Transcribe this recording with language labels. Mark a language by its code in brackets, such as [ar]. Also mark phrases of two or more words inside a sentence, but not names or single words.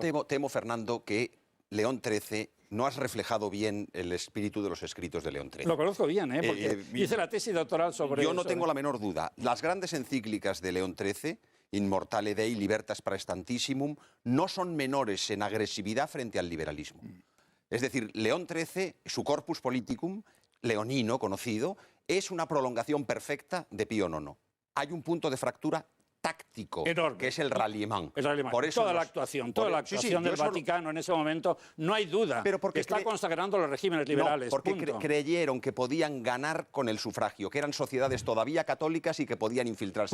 [es] Yo temo, Fernando, que León XIII no has reflejado bien el espíritu de los escritos de León XIII. Lo conozco bien, porque hice la tesis doctoral sobre eso. Yo no tengo la menor duda. Las grandes encíclicas de León XIII, Immortale Dei, Libertas Praestantissimum, no son menores en agresividad frente al liberalismo. Es decir, León XIII, su [la] corpus politicum, [es] leonino conocido, es una prolongación perfecta de Pío IX. Hay un punto de fractura táctico, enorme, que es el ralliement. Por eso toda la actuación del Vaticano en ese momento, no hay duda, pero porque está consagrando los regímenes liberales. Porque creyeron que podían ganar con el sufragio, que eran sociedades todavía católicas y que podían infiltrarse.